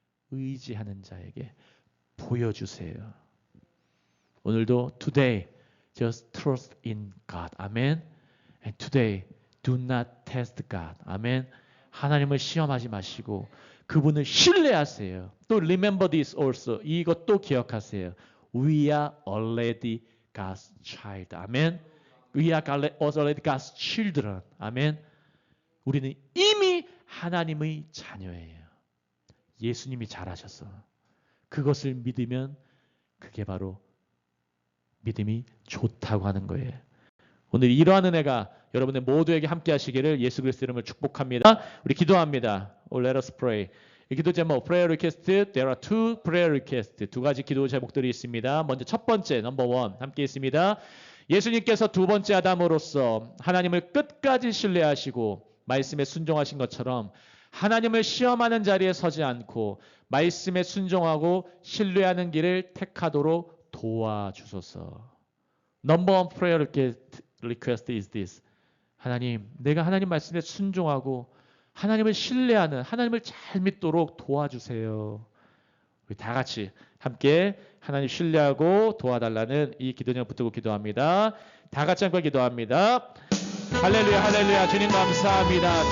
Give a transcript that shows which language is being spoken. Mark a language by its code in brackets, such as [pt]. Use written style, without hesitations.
[ko] 의지하는 자에게 보여주세요. [en] 오늘도 today just trust in God. 아멘. And today do not test God. 아멘. [ko] 하나님을 시험하지 마시고 그분을 신뢰하세요. [en] 또 remember this also. [ko] 이것도 기억하세요. [en] We are already God's child. [ko] 아멘. [en] We are already God's children. [ko] 아멘. 우리는 이미 하나님의 자녀예요. 예수님이 잘하셔서 그것을 믿으면 그게 바로 믿음이 좋다고 하는 거예요. 오늘 이러한 은혜가 여러분들 모두에게 함께 하시기를 예수 그리스도 이름으로 축복합니다. 우리 기도합니다. [en] Let us pray. [ko] 이 기도 제목 prayer request. [en] There are two prayer requests. [ko] 두 가지 기도 제목들이 있습니다. 먼저 첫 번째 number one 함께 있습니다. 예수님께서 두 번째 아담으로서 하나님을 끝까지 신뢰하시고 말씀에 순종하신 것처럼 하나님을 시험하는 자리에 서지 않고 말씀에 순종하고 신뢰하는 길을 택하도록 도와주소서. [en] Number one prayer request is this. [ko] 하나님, 내가 하나님 말씀에 순종하고 하나님을 신뢰하는, 하나님을 잘 믿도록 도와주세요. 우리 다 같이 함께 하나님 신뢰하고 도와달라는 이 기도 제목 붙들고 기도합니다. 다 같이 함께 기도합니다. 할렐루야 할렐루야. 주님 감사합니다.